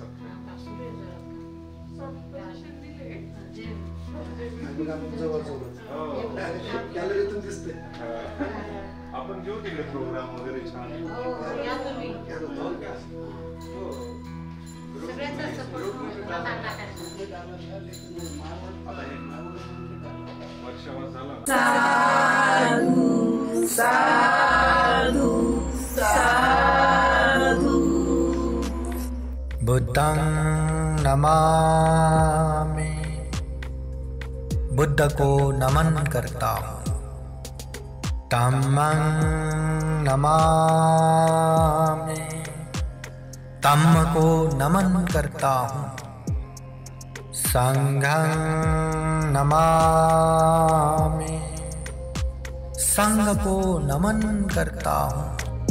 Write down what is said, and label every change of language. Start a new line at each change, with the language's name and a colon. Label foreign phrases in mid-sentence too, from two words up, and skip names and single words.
Marathi: गॅलरीतून दिसते. आपण घेऊ तिकडे प्रोग्राम वगैरे छान. वर्षावर झालं.
Pali: साधू साधू साधू बुद्धं नमामि,
Hindi: बुद्ध को नमन करता हूँ।
Pali: धम्मं नमामि,
Hindi: धम्म को नमन करता हूँ।
Pali: संघं नमामि,
Hindi: संघ को नमन करता हूँ।